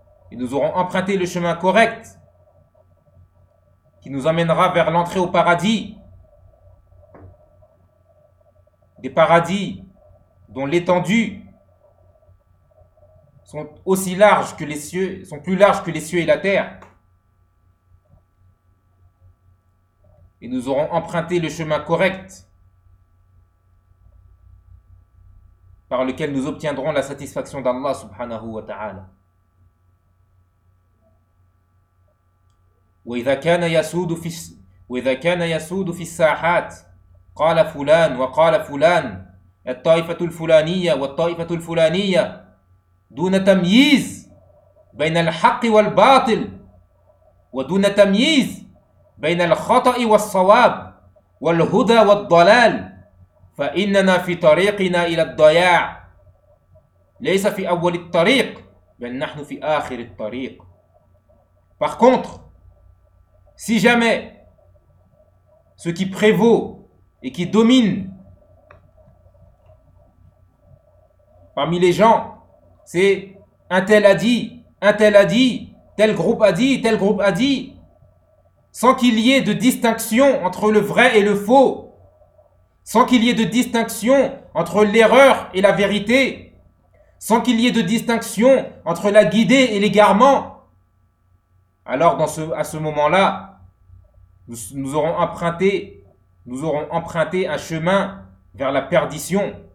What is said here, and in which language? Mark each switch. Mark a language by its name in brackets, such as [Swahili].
[French] Et nous aurons emprunté le chemin correct qui nous amènera vers l'entrée au paradis, des paradis dont l'étendue sont aussi larges que les cieux, sont plus larges que les cieux et la terre. Et nous aurons emprunté le chemin correct par lequel nous obtiendrons la satisfaction d'Allah subhanahu wa ta'ala. [Arabic] وإذا كان يسود في الساحات قال فلان وقال فلان الطائفة الفلانية والطائفة الفلانية دون تمييز بين الحق والباطل ودون تمييز بين الخطأ والصواب والهدى والضلال فإننا في طريقنا إلى الضياع ليس في أول الطريق بل نحن في آخر الطريق. [French] Par contre, si jamais ce qui prévaut et qui domine parmi les gens, c'est un tel a dit, tel groupe a dit, sans qu'il y ait de distinction entre le vrai et le faux, sans qu'il y ait de distinction entre l'erreur et la vérité, sans qu'il y ait de distinction entre la guidée et l'égarement, alors à ce moment-là, nous aurons emprunté un chemin vers la perdition.